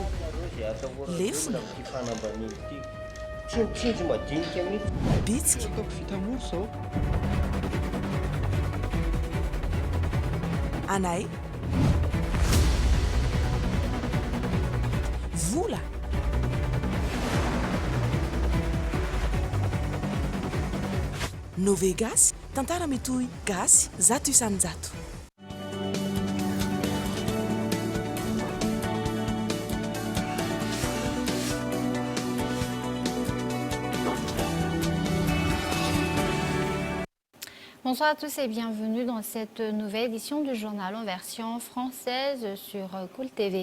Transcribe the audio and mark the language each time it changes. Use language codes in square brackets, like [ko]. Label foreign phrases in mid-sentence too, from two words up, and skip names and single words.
[mg] Lefona, bitsika, anay, vola, Novegas tantara mitohy gasy zato isanjato. [fr] Bonsoir à tous et bienvenue dans cette nouvelle édition du journal en version française sur Cool TV.